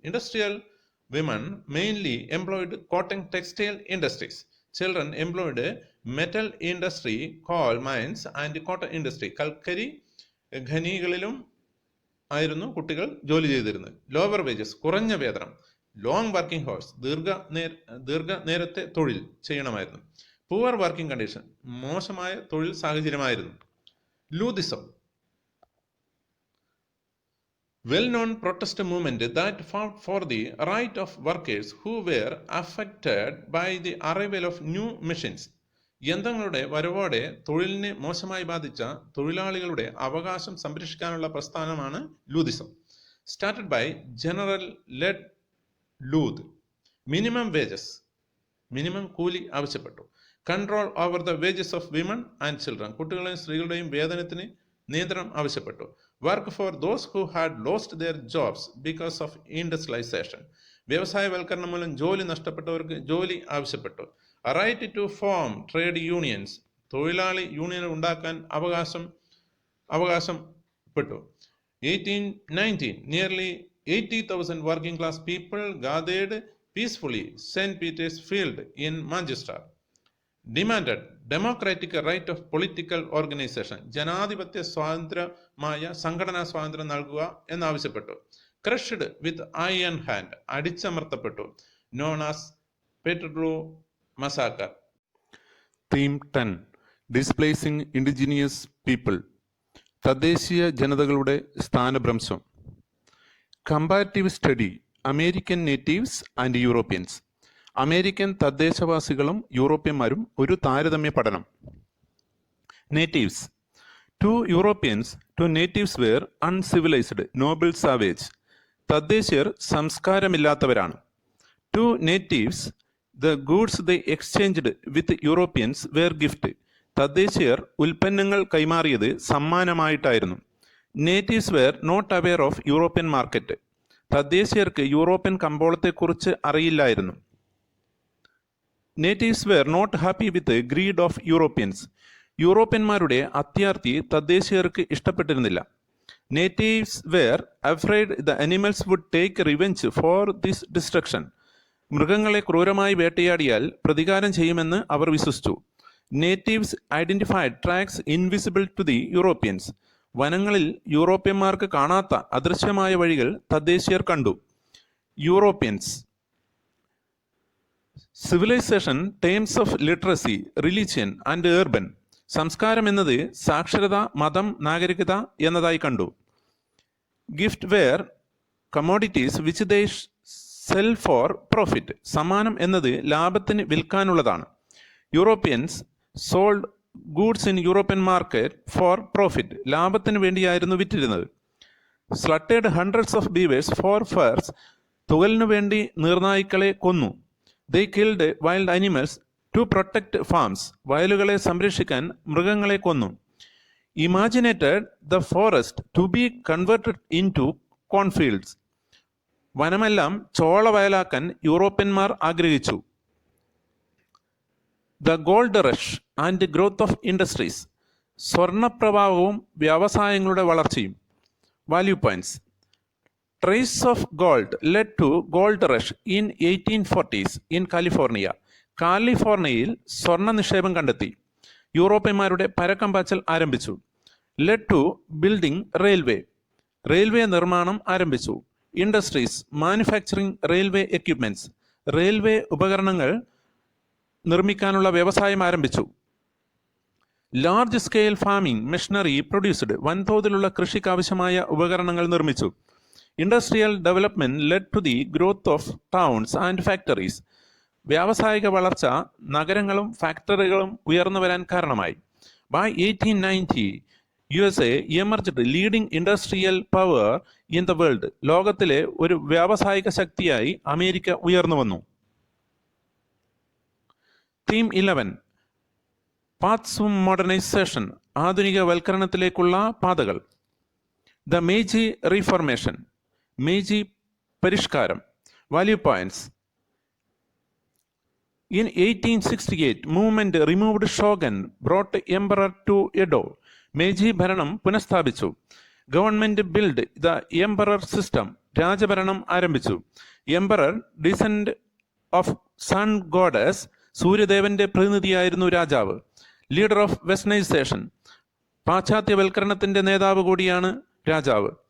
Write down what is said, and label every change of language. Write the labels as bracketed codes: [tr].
[en] industrial women mainly employed cotton textile industries, children employed metal industry, coal mines and cotton industry, [ml] കൽക്കരി ഖനികളിലും ആയിരുന്നു കുട്ടികൾ ജോലി ചെയ്തിരുന്നത്. [en] lower wages, [ml] കുറഞ്ഞ വേതനം. [en] long working hours, [ml] ദീർഘനേരത്തെ തൊഴിൽ ചെയ്യണമായിരുന്നു. [en] poor working condition, [ml] മോശമായ തൊഴിൽ സാഹചര്യമായിരുന്നു. [en] Luddism, well-known protest movement that fought for the right of workers who were affected by the arrival of new machines. [ml] യന്ത്രങ്ങളുടെ വരവോടെ തൊഴിലിനെ മോശമായി ബാധിച്ച തൊഴിലാളികളുടെ അവകാശം സംരക്ഷിക്കാനുള്ള പ്രസ്ഥാനമാണ് ലൂതിസം. [en] Started by general Ned Ludd. Minimum wages, [ml] minimum കൂലി ആവശ്യപ്പെട്ടു. [en] control over the wages of women and children, [ml] കുട്ടികളുടെയും സ്ത്രീകളുടെയും വേതനത്തിന് നിയന്ത്രണം ആവശ്യപ്പെട്ടു. [en] work for those who had lost their jobs because of industrialisation, [ml] വ്യവസായവൽക്കരണം മൂലം ജോലി നഷ്ടപ്പെട്ടവർക്ക് ജോലി ആവശ്യപ്പെട്ടു. [en] right to form trade unions, [ml] തൊഴിലാളി യൂണിയൻ ഉണ്ടാക്കാൻ അവകാശപ്പെട്ടു. [en] 1819, nearly 80,000 working class people gathered peacefully St. Peter's Field in Manchester. Demanded democratic right of political organization, [ml] ജനാധിപത്യ സ്വാതന്ത്ര്യമായ സംഘടനാ സ്വാതന്ത്ര്യം നൽകുക എന്നാവശ്യപ്പെട്ടു. [en] crushed with iron hand, [ml] അടിച്ചമർത്തപ്പെട്ടു. [en] Known as Peterloo massacre. Theme 10, displacing indigenous people, [ml] തദ്ദേശീയ ജനതകളുടെ സ്ഥാനഭ്രംശം. [en] comparative study, American natives and Europeans, [ml] American തദ്ദേശവാസികളും യൂറോപ്യന്മാരും ഒരു താരതമ്യ പഠനം. [en] Natives. 2 Europeans, 2 natives were uncivilized, noble savage. [ml] തദ്ദേശീയർ സംസ്കാരമില്ലാത്തവരാണ്. [en] 2 natives, the goods they exchanged with Europeans were gift. [ml] തദ്ദേശീയർ ഉൽപ്പന്നങ്ങൾ കൈമാറിയത് സമ്മാനമായിട്ടായിരുന്നു. [en] Natives were not aware of European market. [ml] തദ്ദേശീയർക്ക് European കമ്പോളത്തെക്കുറിച്ച് അറിയില്ലായിരുന്നു. [en] Natives were not happy with the greed of Europeans. [ml] യൂറോപ്യന്മാരുടെ അത്യാർത്തി തദ്ദേശീയർക്ക് ഇഷ്ടപ്പെട്ടിരുന്നില്ല. [en] Natives were afraid the animals would take revenge for this destruction. [ml] മൃഗങ്ങളെ ക്രൂരമായി വേട്ടയാടിയാൽ പ്രതികാരം ചെയ്യുമെന്ന് അവർ വിശ്വസിച്ചു. [en] Natives identified tracks invisible to the Europeans. [ml] വനങ്ങളിൽ യൂറോപ്യന്മാർക്ക് കാണാത്ത അദൃശ്യമായ വഴികൾ തദ്ദേശീയർ കണ്ടു. [en] Europeans. Civilisation, terms of literacy, religion and urban, [ml] സംസ്കാരം എന്നത് സാക്ഷരത, മതം, നാഗരികത എന്നതായി കണ്ടു. [en] gift were commodities which they sell for profit, [ml] സമ്മാനം എന്നത് ലാഭത്തിന് വിൽക്കാനുള്ളതാണ്. [en] Europeans sold goods in European market for profit, [ml] ലാഭത്തിന് വേണ്ടിയായിരുന്നു വിറ്റിരുന്നത്. [en] slaughtered hundreds of beavers for furs, [ml] തുകലിനു വേണ്ടി നീർനായ്ക്കളെ കൊന്നു. [en] They killed wild animals to protect farms, [ml] വയലുകളെ സംരക്ഷിക്കാൻ മൃഗങ്ങളെ കൊന്നു. [en] Imaginated the forest to be converted into cornfields, [ml] വനമെല്ലാം ചോളവയലാക്കാൻ യൂറോപ്യന്മാർ ആഗ്രഹിച്ചു. [en] The gold rush and growth of industries, [ml] സ്വർണപ്രവാഹവും വ്യവസായങ്ങളുടെ വളർച്ചയും. [en] Value points. Trace of gold led to gold rush in 1840s in California. [ml] കാലിഫോർണിയയിൽ സ്വർണ്ണ നിക്ഷേപം കണ്ടെത്തി. യൂറോപ്യന്മാരുടെ പരക്കം ആരംഭിച്ചു. [en] Led to building railway, [ml] railway നിർമ്മാണം ആരംഭിച്ചു. [en] industries, manufacturing railway equipments, [ml] railway ഉപകരണങ്ങൾ നിർമ്മിക്കാനുള്ള വ്യവസായം ആരംഭിച്ചു. [en] large scale farming machinery produced, [ml] വൻതോതിലുള്ള കൃഷിക്കാവശ്യമായ ഉപകരണങ്ങൾ നിർമ്മിച്ചു. [en] industrial development led to the growth of towns and factories, [ml] വ്യാവസായിക വളർച്ച നഗരങ്ങളും ഫാക്ടറികളും ഉയർന്നു വരാൻ കാരണമായി. [en] by 1890 USA emerged leading industrial power in the world, [ml] ലോകത്തിലെ ഒരു വ്യാവസായിക ശക്തിയായി അമേരിക്ക ഉയർന്നു വന്നു. [en] theme 11, paths modernisation, [ml] ആധുനികവൽക്കരണത്തിലേക്കുള്ള പാതകൾ. [en] the Meiji reformation, [ml] മേജി പരിഷ്കാരം. [en] Value points. In 1868, movement removed shogun, brought emperor to Edo. [ml] മേജി ഭരണം പുനഃസ്ഥാപിച്ചു. [en] government build the emperor system, [ml] രാജഭരണം ആരംഭിച്ചു. [en] emperor, descend of sun goddess, [ml] സൂര്യദേവന്റെ പ്രതിനിധിയായിരുന്നു രാജാവ്. [en] leader of westernization, [ml] പാശ്ചാത്യവൽക്കരണത്തിന്റെ നേതാവ് കൂടിയാണ് രാജാവ്.